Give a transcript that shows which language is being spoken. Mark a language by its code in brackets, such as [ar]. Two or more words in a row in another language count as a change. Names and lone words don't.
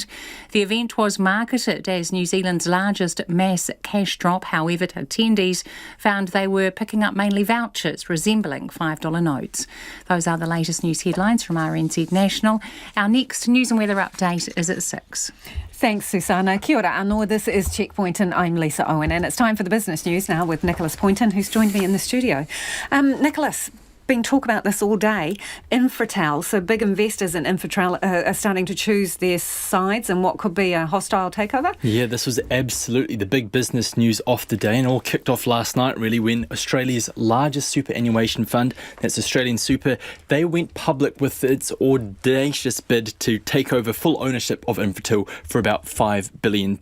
[en] The event was marketed as New Zealand's largest mass cash drop. However, attendees found they were picking up mainly vouchers resembling $5 notes. Those are the latest news headlines from RNZ National. Our next news and weather update is at 6. Thanks, Susanna. [mi] Kia ora anō. [en] This is Checkpoint and I'm Lisa Owen, and it's time for the business news now with Nicholas Poynton, who's joined me in the studio. Nicholas, been talk about this all day. Infratel, so big investors in Infratel are starting to choose their sides in what could be a hostile takeover. Yeah, this was absolutely the big business news of the day, and all kicked off last night really when Australia's largest superannuation fund, that's Australian Super, they went public with its audacious bid to take over full ownership of Infratel for about $5 billion.